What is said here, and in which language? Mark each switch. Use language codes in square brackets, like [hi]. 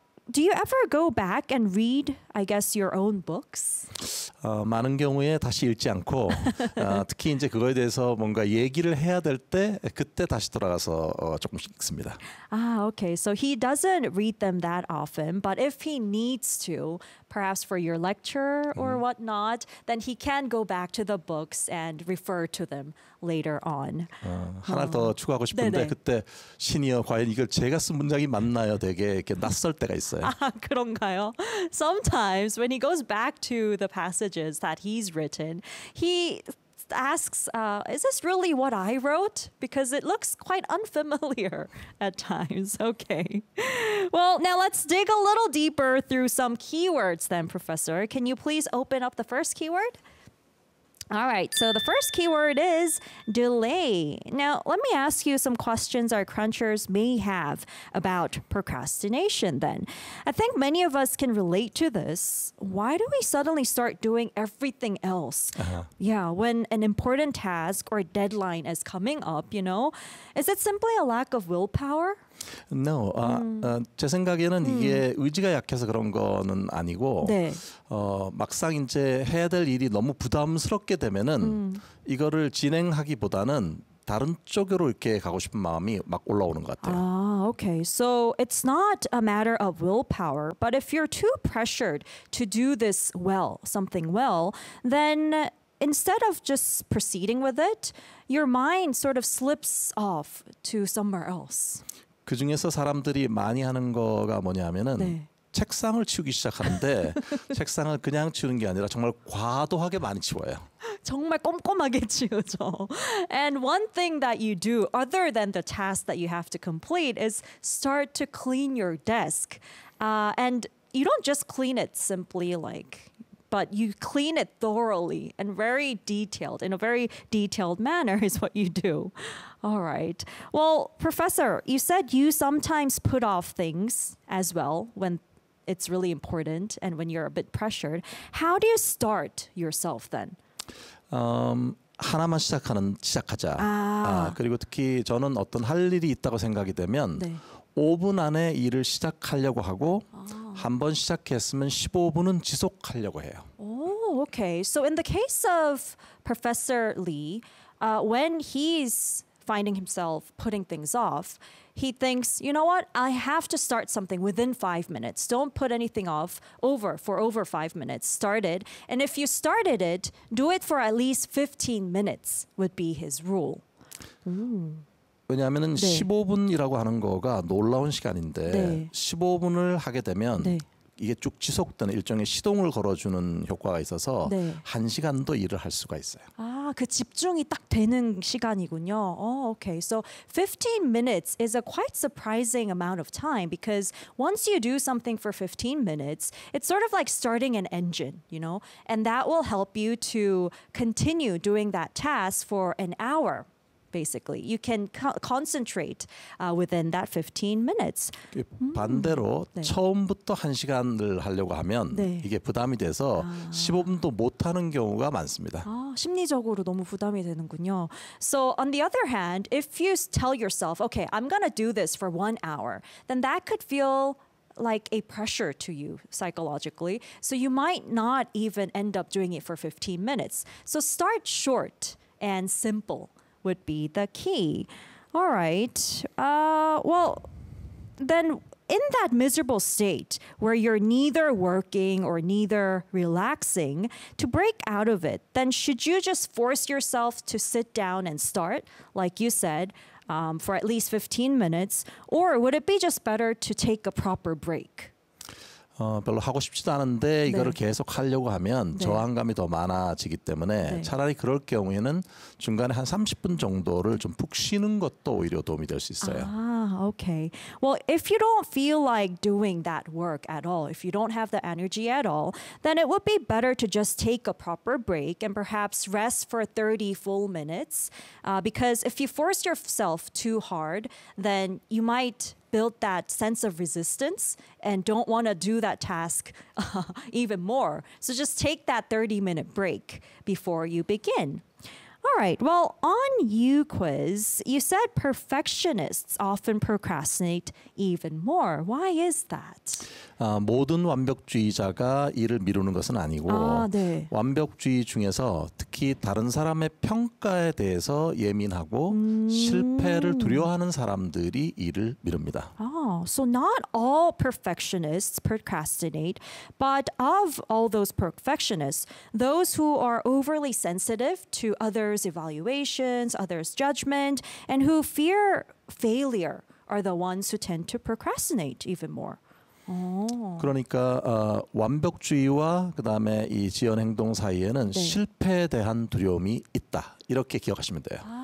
[en] Do you ever go back and read, I guess, your own books? [ko] 많은 경우에 다시 읽지 않고 특히 이제 그거에 대해서 뭔가 얘기를 해야 될 때 그때 다시 돌아가서 조금씩 읽습니다. [en] Ah, okay. So he doesn't read them that often, but if he needs to, perhaps for your lecture or whatnot, then he can go back to the books and refer to them later on. [ko] 하나 더 추가하고 싶은데 네네. 그때 신이여 과연 이걸 제가 쓴 문장이 맞나요? 되게 이렇게 낯설 때가 있어요. 아, 그런가요? [en] Sometimes when he goes back to the passages that he's written, he asks, is this really what I wrote? Because it looks quite unfamiliar at times. Okay. Well, now let's dig a little deeper through some keywords then, Professor. Can you please open up the first keyword? All right, so the first keyword is delay. Now, let me ask you some questions our crunchers may have about procrastination then. I think many of us can relate to this. Why do we suddenly start doing everything else? Uh-huh. Yeah, when an important task or deadline is coming up, you know? Is it simply a lack of willpower? No. [ko] 제 생각에는 이게 의지가 약해서 그런 거는 아니고 네. 막상 이제 해야 될 일이 너무 부담스럽게 되면은 이거를 진행하기보다는 다른 쪽으로 이렇게 가고 싶은 마음이 막 올라오는 것 같아요. [en] 아, okay. So it's not a matter of willpower, but if you're too pressured to do this well, something well, then instead of just proceeding with it, your mind sort of slips off to somewhere else. [ko] 그 중에서 사람들이 많이 하는 거가 뭐냐면은 네. 책상을 치우기 시작하는데 책상을 그냥 치우는 게 아니라 정말 과도하게 많이 치워요. 정말 꼼꼼하게 치우죠. [en] And one thing that you do other than the task that you have to complete is start to clean your desk. And you don't just clean it simply like, but you clean it thoroughly and very detailed, in a very detailed manner is what you do. All right. Well, Professor, you said you sometimes put off things as well when it's really important and when you're a bit pressured. How do you start yourself then? [ko] 하나만 시작하자. 아. 그리고 특히 저는 어떤 할 일이 있다고 생각이 되면 네. 5분 안에 일을 시작하려고 하고 한번 시작했으면 15분은 지속하려고 해요. [en] Oh, okay. So in the case of Professor Lee, when he's finding himself putting things off, he thinks, you know what? I have to start something within 5 minutes. Don't put anything off for over 5 minutes. Start it. And if you started it, do it for at least 15 minutes would be his rule. [ko] Ooh. 왜냐하면 네. 15분이라고 하는 거가 놀라운 시간인데 네. 15분을 하게 되면 네. 이게 쭉 지속되는 일종의 시동을 걸어주는 효과가 있어서 네. 한 시간도 일을 할 수가 있어요. 아, 그 집중이 딱 되는 시간이군요. [en] Oh, okay. So 15 minutes is a quite surprising amount of time because once you do something for 15 minutes, it's sort of like starting an engine, you know? And that will help you to continue doing that task for an hour. Basically, you can concentrate within that 15 minutes. [ko] 반대로 네. 처음부터 한 시간을 하려고 하면 네. 이게 부담이 돼서 아. 15분도 못 하는 경우가 많습니다. 아, 심리적으로 너무 부담이 되는군요. [en] So on the other hand, if you tell yourself, okay, I'm gonna do this for 1 hour, then that could feel like a pressure to you psychologically. So you might not even end up doing it for 15 minutes. So start short and simple. Would be the key. All right. Well, then in that miserable state where you're neither working or neither relaxing, to break out of it, then should you just force yourself to sit down and start, like you said, for at least 15 minutes? Or would it be just better to take a proper break? [ko] 별로 하고 싶지도 않은데 이거를 네. 계속 하려고 하면 네. 저항감이 더 많아지기 때문에 네. 차라리 그럴 경우에는 중간에 한 30분 정도를 좀 푹 쉬는 것도 오히려 도움이 될 수 있어요. [en] 아, okay. Well, if you don't feel like doing that work at all, if you don't have the energy at all, then it would be better to just take a proper break and perhaps rest for 30 full minutes. Because if you force yourself too hard, then you might build that sense of resistance and don't want to do that task even more. So just take that 30-minute break before you begin. All right. Well, on YouQuiz, you said perfectionists often procrastinate even more. Why is that? [ko] 모든 완벽주의자가 일을 미루는 것은 아니고 네. 완벽주의 중에서 특히 다른 사람의 평가에 대해서 예민하고 실패를 두려워하는 사람들이 일을 미룹니다. [en] So not all perfectionists procrastinate, but of all those perfectionists, those who are overly sensitive to others' evaluations, others' judgment, and who fear failure are the ones who tend to procrastinate even more. [ko] 그러니까 완벽주의와 그다음에 이 지연 행동 사이에는 네. 실패에 대한 두려움이 있다. 이렇게 기억하시면 돼요.